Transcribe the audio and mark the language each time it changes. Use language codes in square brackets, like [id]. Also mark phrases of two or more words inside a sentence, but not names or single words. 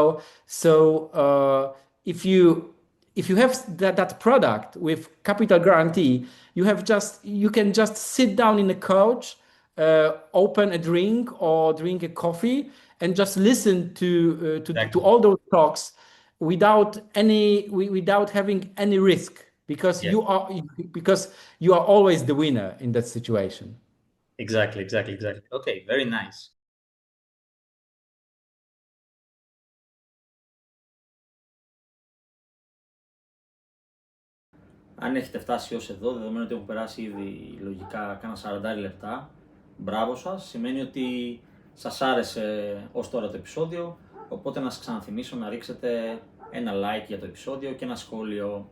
[en] So if you have that product with capital guarantee, you can just sit down in a couch, open a drink or drink a coffee, and just listen to all those talks without having any risk, because you are always the winner in that situation. Exactly. Okay, very nice. [el] Αν έχετε φτάσει ως εδώ, δεδομένου ότι έχουν περάσει ήδη λογικά κάνα 40 λεπτά, μπράβο σας, σημαίνει ότι σας άρεσε ως τώρα το επεισόδιο, οπότε να σας ξαναθυμίσω να ρίξετε ένα like για το επεισόδιο και ένα σχόλιο.